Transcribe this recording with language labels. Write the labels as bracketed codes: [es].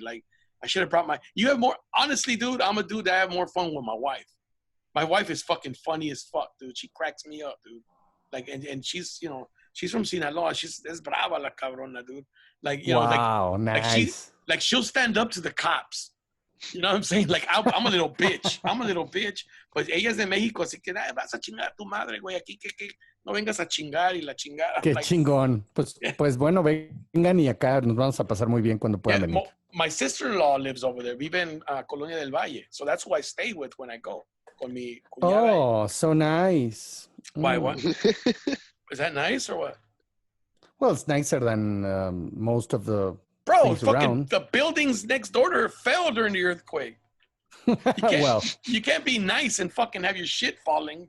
[en] Like I should have brought you have more, honestly, dude, I'm a dude that have more fun with my wife. My wife is fucking funny as fuck, dude. She cracks me up, dude. Like, and she's, you know, she's from Sinaloa. [es] Es brava la cabrona, [en] dude. Like, you know, nice. Like she'll stand up to the cops. You know what I'm saying? Like, I'm a little bitch. [es] But ella es de México, así que vas a chingar a tu madre, güey. Aquí que no vengas a chingar y la chingada. Qué like, chingón. Pues bueno, vengan y acá nos vamos a pasar muy bien cuando puedan venir. [en] My sister-in-law lives over there. [es] Vive en Colonia del Valle. [en] So that's who I stay with when I go. [es] Con mi cuñada. [en] Oh, so nice. Why, what? Is that nice or what? Well, it's nicer than most of the Bro, fucking around. The buildings next door to her fell during the earthquake. You can't be nice and fucking have your shit falling.